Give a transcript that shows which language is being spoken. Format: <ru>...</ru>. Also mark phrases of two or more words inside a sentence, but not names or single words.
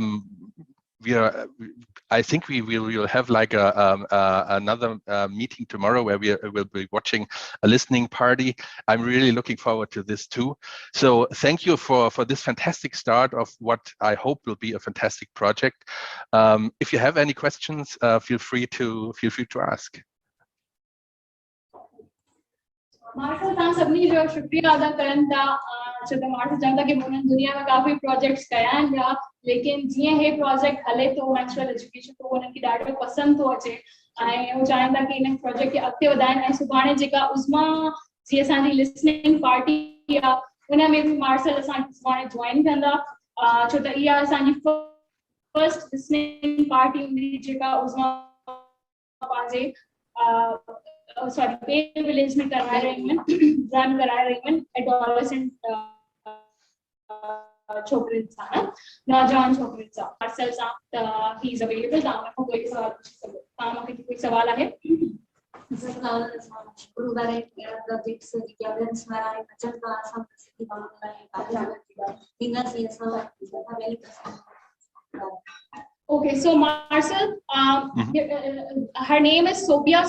<en>I think we will have like another meeting tomorrow where we will be watching a listening party. I'm really looking forward to this too. So thank you for this fantastic start of what I hope will be a fantastic project. If you have any questions, feel free to ask.</en> <sd>मार्शल तव्हां सभिनी जो शुक्रिया अदा करनि था छो त मार्शल चवनि था कि उन्हनि दुनिया में काफ़ी प्रोजेक्ट्स कया आहिनि ॿिया, लेकिन जीअं हे प्रोजेक्ट हले थो</sd> <en>menstrual education</en> <sd>तो उन्हनि खे ॾाढो पसंदि थो अचे ऐं हू चाहिनि था कि इन प्रोजेक्ट खे अॻिते वधाइनि ऐं सुभाणे जेका उस्मा जी असांजी</sd> <en>listening party</en> <sd>आहे उन में बि मार्शल असांखे सुभाणे जॉइन कंदा छो त इहा असांजी</sd> <en>first listening party</en> <sd>हूंदी जेका उस्मा पंहिंजे sorry, Bay Village में</sd> <hi>करवा रही हैं, रन करा रही हैं,</hi> <sd>adolescent छोकरे सां, नौजवान छोकरे सां, मार्शल सां,</sd> <en>he is available.</en> <hi>तव्हां को कोई सवाल पूछ सकते हो?</hi> <sd>तव्हां मूंखे कोई सवाल आहे?</sd> <en>Okay, so Marcel, her name is Sobia.</en>